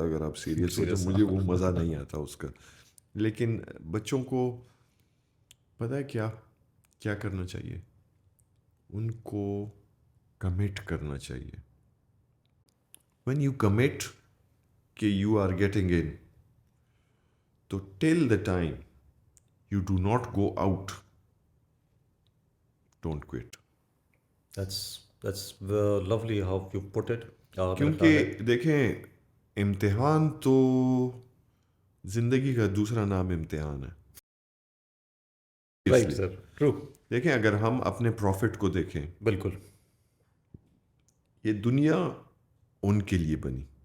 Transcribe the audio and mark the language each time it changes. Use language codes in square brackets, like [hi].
[ur] اگر آپ سیریس ہو تو مجھے وہ مزہ نہیں آتا اس کا. لیکن بچوں کو پتہ ہے کیا کرنا چاہیے, ان کو کمٹ کرنا چاہیے. [en] when you commit کہ you are getting in, تو till the time you do not go out, don't quit. that's lovely how you put it. [ur] کیونکہ دیکھیں امتحان تو زندگی کا دوسرا نام امتحان ہے. [en] Right sir, true. [ur] دیکھیں اگر ہم اپنے پروفٹ کو دیکھیں, بالکل یہ دنیا ان کے لیے بنی.